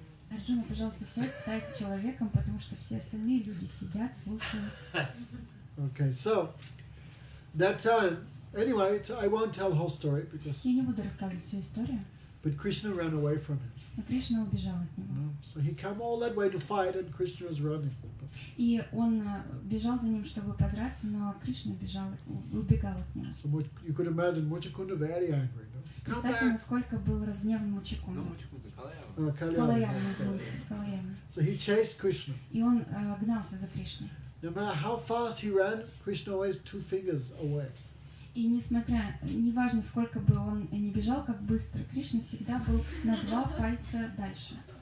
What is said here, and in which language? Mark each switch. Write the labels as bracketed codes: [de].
[ru] Арджуна, пожалуйста, сядь, стань человеком, потому что все остальные люди сидят, слушают. [en] Okay, so that time, anyway, I won't tell the whole story because, [ru] Я не буду рассказывать всю историю, [en] but Krishna ran away from him. [ru] но Кришна убежал от него. [en] No? So he came all that way to fight, and Krishna was running. [ru] И он бежал за ним, чтобы подраться, но Кришна убегал от него. [en] So you could imagine Muchakunda very angry. No? Come [ru] Представьте, [en] back. [ru] насколько был разгневан Мучикунда. [en] Kalyana. [ru] Калаяма, извините, Калаяма. [en] So he chased Krishna. [ru] И он гнался за Кришной. [en] No matter how fast he ran, Krishna always 2 fingers away. [ru] И неважно, сколько бы он ни бежал, как быстро, Кришна всегда был на 2 пальца дальше.